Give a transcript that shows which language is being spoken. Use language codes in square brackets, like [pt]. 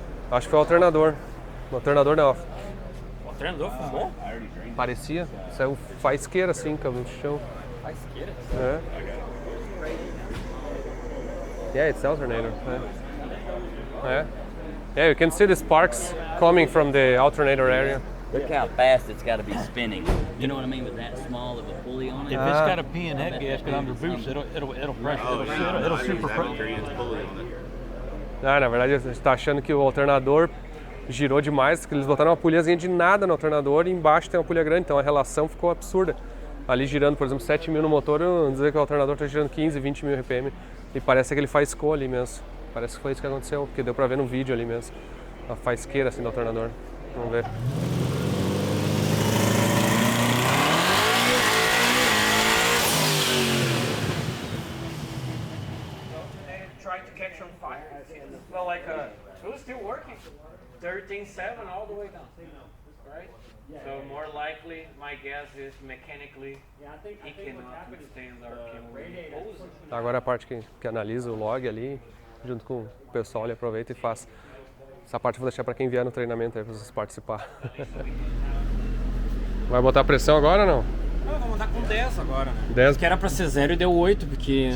[pt] Acho que foi o alternador. O alternador não. O alternador fumou? Parecia. Saiu faisqueira assim, no chão. Faisqueira? É. [en] Yeah, it's the alternator. Yeah. Yeah, you can see the sparks coming from the alternator area. Look how fast it's got to be spinning. You know what I mean with that small of a pulley on it? If it's got a pin head gasket under boost, it'll pressure. It'll super pressure. [pt] Na verdade, a gente está achando que o alternador girou demais, que eles botaram uma pulhazinha de nada no alternador e embaixo tem uma pulha grande, então a relação ficou absurda. Ali girando, por exemplo, 7.000 no motor, eu dizer que o alternador está girando 15, 20 mil RPM e parece que ele faiscou ali mesmo. Parece que foi isso que aconteceu, porque deu pra ver no vídeo ali mesmo. A faisqueira assim do alternador. Vamos ver. [en] Trying to catch on fire. Well, like it was still working. 13.7 all the way down. Right? So more likely, my guess is mechanically it cannot withstand our chemical. [pt] Agora a parte que analisa o log ali, junto com o pessoal, ele aproveita e faz. Essa parte eu vou deixar para quem vier no treinamento aí, para vocês participar. Vai botar pressão agora ou não? Não, vamos andar com 10 agora, né? 10? Que era pra ser 0 e deu 8, porque...